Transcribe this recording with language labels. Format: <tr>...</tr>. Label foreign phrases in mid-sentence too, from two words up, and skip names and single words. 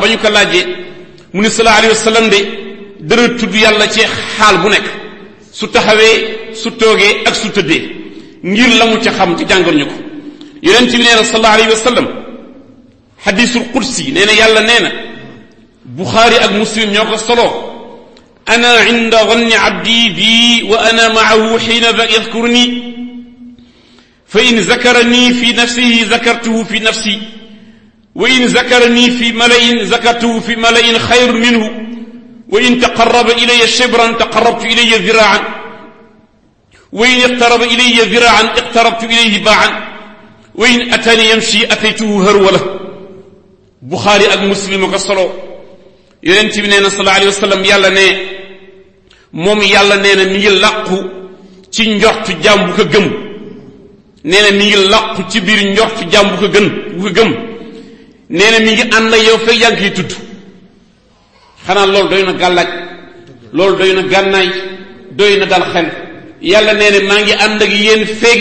<wo>ba ñu ko laajee mu ne</wo> <ar>صلى الله عليه وسلم</ar> <wo>de dana tudd yàlla ci xaal bu nekk su taxawee su toogee ak su tëddee ngir la mu ca xam ci jàngal ñu ko yonent bi nee na sallallahu alayhi wa sallam</wo> <ar>الحديث القدسي</ar> <wo>nee na yàlla nee na Buxaari ak Muslim ñoo ko soloo</wo> <ar>أنا عند ظن عبدي بي وأنا معه حين يذكرني فإن ذكرني في نفسه ذكرته في نفسي وإن ذكرني في ملإ ذكرته في ملإ خير منه وإن تقرب إلي شبرا تقربت إلي ذراعا وإن اقترب إلي ذراعا اقتربت إليه باعا وإن أتاني يمشي أتيته هرولة</ar> <wo>Buxaari ak Muslim ko solo yonent bi nee na</wo> <ar>صلى الله عليه وسلم</ar> <wo>yàlla ne moom yàlla nee na mi ngi làqu ci njortu jaam bu ko gëm nee na mi ngi làqu ci biir njortu jaam bu ko gëm nee na mi ngi ànd ak yow fekk yaa ngi koy tudd xanaa loolu doy na gàllaaj loolu doy na gànnaay doy na dal xel yàlla nee na maa ngi ànd ak yéen fekk</wo>